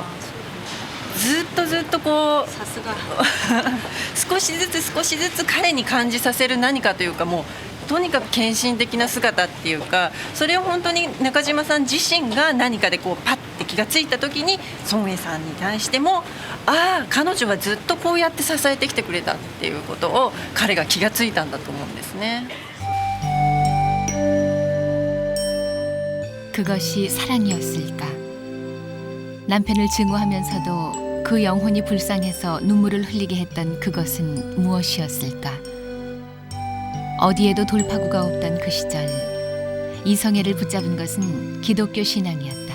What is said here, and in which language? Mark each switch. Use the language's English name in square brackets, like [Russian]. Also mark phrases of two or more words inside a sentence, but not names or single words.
[Japanese] ずっとこう少しずつ彼に感じさせる何かというかもうとにかく献身的な姿っていうかそれを本当に中島さん自身が何かでこうパッて気がついた時に孫江さんに対してもああ彼女はずっとこうやって支えてきてくれたっていうことを彼が気がついたんだと思うんですね。 [Korean] 그것이 사랑이었을까? 남편을 증오하면서도 그 영혼이 불쌍해서 눈물을 흘리게 했던 그것은 무엇이었을까? 어디에도 돌파구가 없던 그 시절 이성애를 붙잡은 것은 기독교 신앙이었다.